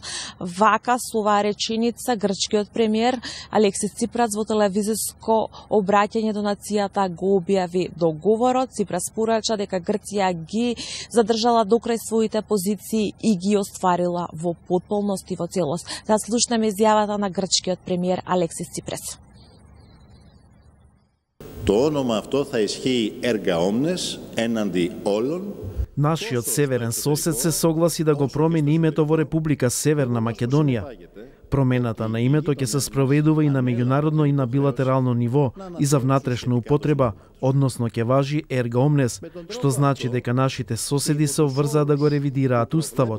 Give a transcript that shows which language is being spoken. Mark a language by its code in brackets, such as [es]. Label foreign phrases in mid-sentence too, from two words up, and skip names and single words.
[mk] Вака со оваа реченица грчкиот премиер Алексис Ципрас во телевизиско обраќање до нацијата го објави договорот. Ципрас порача дека Грција ги задржала докрај своите позиции и ги остварила во потполност и во целост. Да слушнеме изјавата на грчкиот премиер Алексис Ципрас. [el] Το όνομα αυτό θα ισχύει [la] erga omnes [el] έναντι όλων. [mk] Нашиот северен сосед се согласи да го промени името во Република Северна Македонија. Промената на името ќе се спроведува и на меѓународно и на билатерално ниво и за внатрешна употреба, односно ќе важи [la] erga omnes, [mk] што значи дека нашите соседи се обврзаа да го ревидираат уставот.